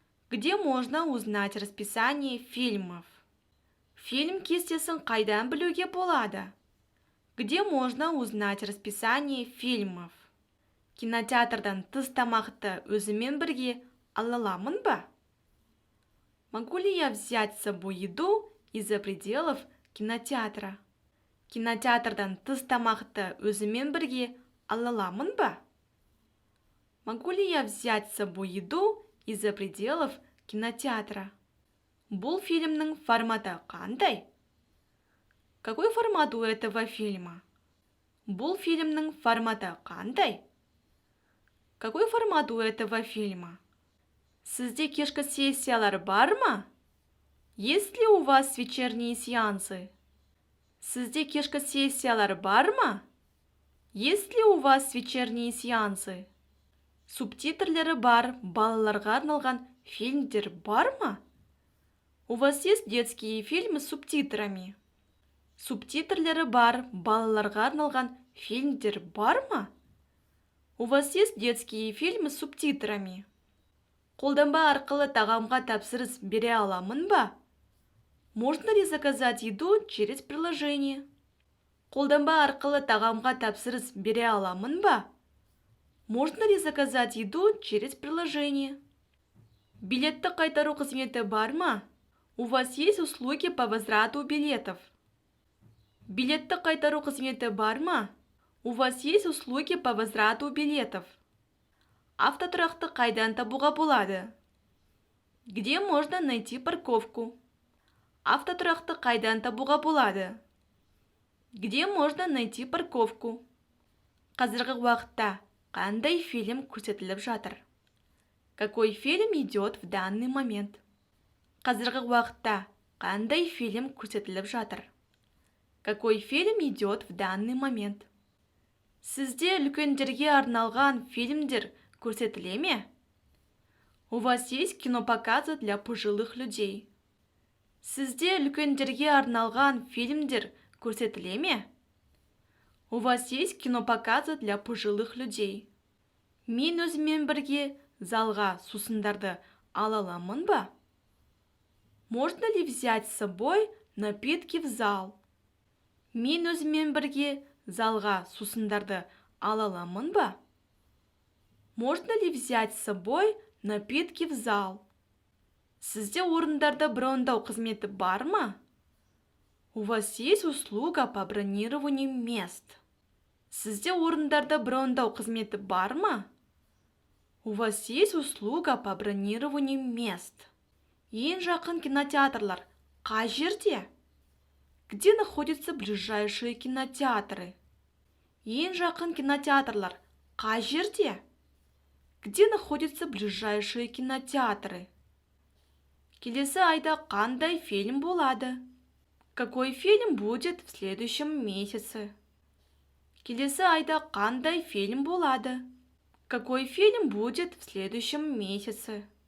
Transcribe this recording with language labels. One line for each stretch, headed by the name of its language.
Russian: Где можно узнать расписание фильмов?
Kazakh: Фильм кестесін қайдан білуге болады?
Russian: Где можно узнать расписание фильмов?
Kazakh: Кинотеатрдан тыс тамақты өзімен бірге ала аламын ба?
Russian: Могу ли я взять с собой еду из-за пределов кинотеатра?
Kazakh: Кинотеатрдан тыс тамақты өзімен бірге ала аламын ба?
Russian: Могу ли я взять с собой еду из-за пределов кинотеатра?
Kazakh: Бұл фильмнің форматы қандай?
Russian: Какой формат у этого фильма?
Kazakh: Бұл фильмнің форматы қандай?
Russian: Какой формат у этого фильма?
Kazakh: Сізде кешкі сессиялар бар ма?
Russian: Есть ли у вас вечерние сеансы?
Kazakh: Сізде кешкі сессиялар бар ма?
Russian: Есть ли у вас вечерние сеансы?
Kazakh: Субтитрлері бар балаларға арналған фильмдер бар ма?
Russian: У вас есть детские фильмы с субтитрами?
Kazakh: Субтитрлері бар балаларға арналған фильмдер бар ма?
Russian: У вас есть детские фильмы с субтитрами?
Kazakh: Қолданба арқылы тағамға тапсырыс бере аламын ба?
Russian: Можно ли заказать еду через приложение?
Kazakh: Қолданба арқылы тағамға тапсырыс бере аламын ба?
Russian: Можно ли заказать еду через приложение?
Kazakh: Билетті қайтару қызметі бар ма?
Russian: У вас есть услуги по возврату билетов?
Kazakh: Билетті қайтару қызметі бар ма?
Russian: У вас есть услуги по возврату билетов?
Kazakh: Автотұрақты қайдан табуға болады?
Russian: Где можно найти парковку?
Kazakh: Автотұрақты қайдан табуға болады?
Russian: Где можно найти парковку?
Kazakh: Қазіргі уақытта қандай фильм көрсетіліп жатыр?
Russian: Какой фильм идет в данный момент?
Kazakh: Қазіргі уақытта қандай фильм көрсетіліп жатыр?
Russian: Какой фильм идет в данный момент?
Kazakh: Сізде үлкендерге арналған фильмдер көрсетіле ме?
Russian: У вас есть кинопоказы для пожилых людей?
Kazakh: Сізде үлкендерге арналған фильмдер көрсетіле ме?
Russian: У вас есть кинопоказы для пожилых людей?
Kazakh: Мен өзімен бірге залға сусындарды ала аламын ба?
Russian: Можно ли взять с собой напитки в зал?
Kazakh: Мен өзімен бірге залға сусындарды ала аламын ба?
Russian: Можно ли взять с собой напитки в зал?
Kazakh: Сізде орындарды брондау қызметі бар ма?
Russian: У вас есть услуга по бронированию мест?
Kazakh: Сізде орындарды брондау қызметі бар ма?
Russian: У вас есть услуга по бронированию мест?
Kazakh: Ең жақын кинотеатрлар қай жерде?
Russian: Где находятся ближайшие кинотеатры?
Kazakh: Ең жақын кинотеатрлар қай жерде?
Russian: Где находятся ближайшие кинотеатры?
Kazakh: Келесі айда қандай фильм болады?
Russian: Какой фильм будет в следующем месяце?
Kazakh: Келесі айда қандай фильм болады?
Russian: Какой фильм будет в следующем месяце?